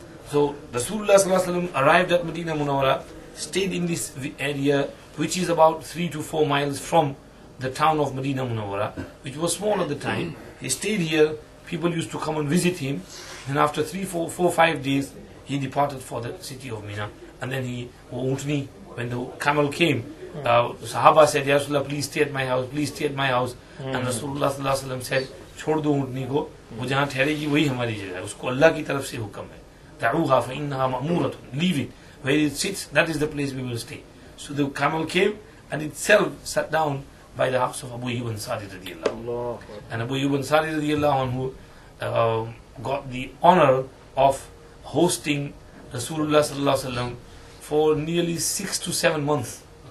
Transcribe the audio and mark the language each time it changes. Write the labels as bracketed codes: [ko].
[en] So Rasulullah sallallahu alaihi wasallam arrived at Medina Munawwara, stayed in this area which is about 3 to 4 miles from the town of Medina Munawwara, which was small at the time. He stayed here, people used to come and visit him, and after 3, 4, 5 days he departed for the city of Mina. And then when the camel came, Sahaba said, Ya Rasulullah, please stay at my house, please stay at my house. And Rasulullah sallallahu alaihi wasallam said, [hi] छोड़ दो ऊँटनी को, वो जहाँ ठहरेगी वही हमारी जगह है, उसको अल्लाह की तरफ से हुक्म है, [ar] दऊहा फइन्नहा मअमूरतुन, [en] leave it, where it sits, that is the place we will stay. So the camel came and itself sat down by the house of Abu Ayyub Ansari radiyallahu anhu. And Abu Ayyub Ansari radiyallahu anhu got the honor of hosting Rasulullah sallallahu alaihi wasallam for nearly 6 to 7 months.